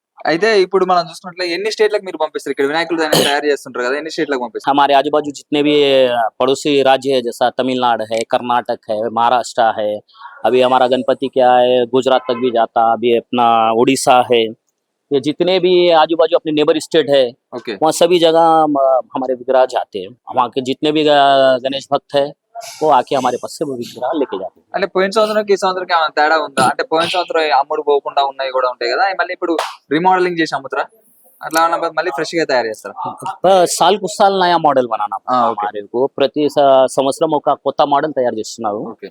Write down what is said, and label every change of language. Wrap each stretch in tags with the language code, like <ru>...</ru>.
<te>అయితే ఇప్పుడు మనం చూసుకున్నట్లే ఎన్ని స్టేట్లకు మీరు పంపిస్తారు? ఇక్కడ వినాయకులు తయారు చేస్తుంటారు కదా, ఎన్ని స్టేట్లకు పంపిస్తారు?</te> <hi>हमारे आजू बाजू जितने भी पड़ोसी राज्य है, जैसा तमिलनाडु है, कर्नाटक है, महाराष्ट्र है, अभी हमारा गणपति क्या है गुजरात तक भी जाता, अभी अपना उड़ीसा है, ये जितने भी आजू बाजू अपने नेबर स्टेट है, वहाँ सभी जगह हमारे विग्रह जाते हैं. वहाँ के जितने भी गणेश भक्त है वो आके हमारे पास से वो विग्रह लेके जाते हैं.</hi> <te>అంటే పోయిన సంవత్సరానికి ఈ సంవత్సరానికి ఏమైనా తేడా ఉందా? అంటే పోయిన సంవత్సరం అమ్ముడు పోకుండా ఉన్నాయి కూడా ఉంటాయి కదా, మళ్ళీ ఇప్పుడు రీమోడలింగ్ చేసి అమ్ముతారా? అట్లా మళ్ళీ ఫ్రెష్ గా తయారు చేస్తారా?</te> <hi>సాల్ కు సాల్ నయా మోడల్ బనానా हमारे को.</hi> <te>ప్రతి సంవత్సరం ఒక కొత్త మోడల్ తయారు చేస్తున్నారు.</te>